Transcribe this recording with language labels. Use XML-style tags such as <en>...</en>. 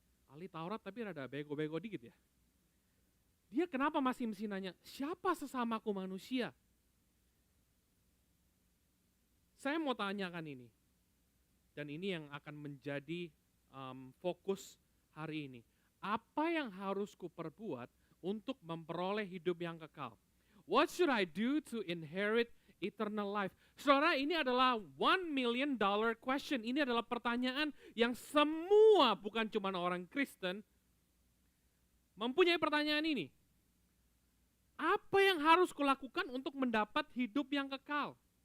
<id>Ahli Taurat tapi rada bego-bego dikit ya. Dia kenapa masih mesti nanya, siapa sesamaku manusia? Saya mau tanyakan ini, dan ini yang akan menjadi fokus hari ini. Apa yang harus kuperbuat untuk memperoleh hidup yang kekal?</id> <en>What should I do to inherit eternal life?</en> <id>Saudara, ini adalah</id> <en>$1 million question.</en> <id>Ini adalah pertanyaan yang semua, bukan cuma orang Kristen, mempunyai pertanyaan ini. Apa yang harus kulakukan untuk mendapat hidup yang kekal?</id>